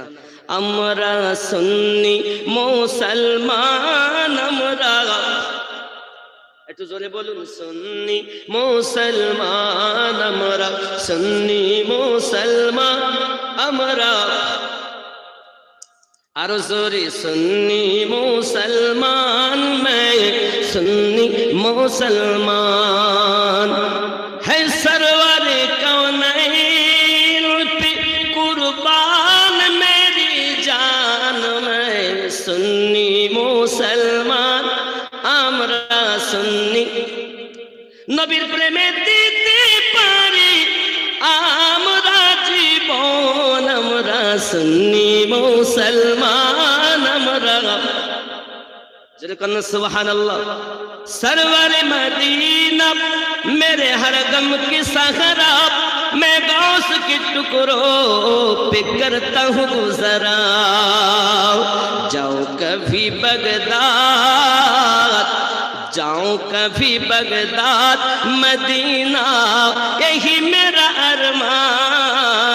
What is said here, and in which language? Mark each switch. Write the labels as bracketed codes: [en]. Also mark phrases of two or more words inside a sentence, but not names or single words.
[bn] আমরা সুন্নি মুসলমান, আমরা একটু জোরে বলুন, সুন্নি মুসলমান আমরা, সুন্নি মুসলমান আমরা, আর জোরে সুন্নি মুসলমান, [hi] मैं सुन्नी मुसलमान है सरवर कौनैन पे कुर्बान मेरी जान, मैं सुन्नी मुसलमान [bn] আমরা সুন্নি। নবীর প্রেমে দিতে পারি আমরা জীবন, আমরা সুন্নি মুসলমান আমরা। [hi] सुबहानल्लाह। सरवर मदीना मेरे हर गम की सहरा, मैं गौस के टुकड़ों पे करता हूँ गुज़रा। जाओ कभी बगदाद, जाऊं कभी बगदाद मदीना, यही मेरा अरमान।